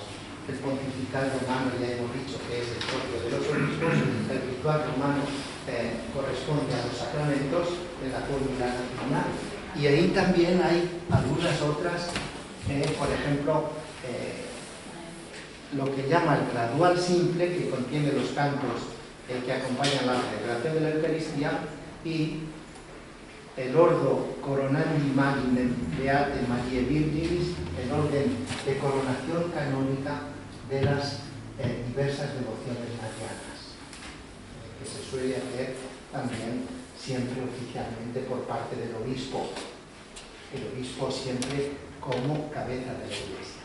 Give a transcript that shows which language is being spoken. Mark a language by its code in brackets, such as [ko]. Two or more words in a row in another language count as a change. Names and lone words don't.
[es] El pontifical romano ya hemos dicho que es el propio de los obispos, el ritual romano corresponde a los sacramentos de la fórmula latina, y ahí también hay algunas otras, por ejemplo, lo que llama el gradual simple, que contiene los cantos que acompañan la celebración de la Eucaristía, y el [la] ordo coronandi maginem beate Mariae Virginis, [es] el orden de coronación canónica de las diversas devociones marianas, que se suele hacer también siempre oficialmente por parte del obispo, el obispo siempre como cabeza de la Iglesia.